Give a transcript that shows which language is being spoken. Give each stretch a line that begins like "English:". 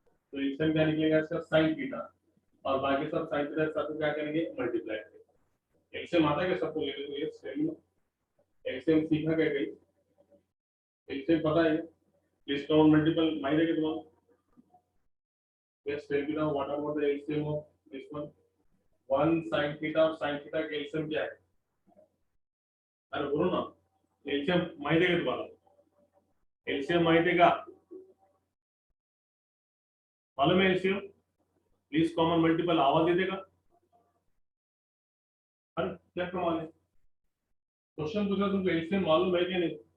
Hindi: तो एलसीएम क्या निकलेगा इसका? sin थीटा, और बाकी सब sin थीटा सबको क्या करेंगे? मल्टीप्लाई करेंगे। एलसीएम आता है क्या सबको? ले लो, ये एलसीएम सीखा क्या कहीं? एलसीएम पता है? लीस्ट कॉमन मल्टीपल माइंड है कि तुम्हारा?
English: Yes, tell me now what about the LCM of this one?
Hindi: 1 sin theta और sin theta का LCM क्या है? अरे बोलो ना, LCM माइंड है कि तुम्हारा? LCM माइंड है क्या? मालूम है LCM? लीस्ट कॉमन मल्टीपल आवाज दे देगा। अरे क्या कमाल है, क्वेश्चन पूछा तुमको LCM मालूम है कि नहीं?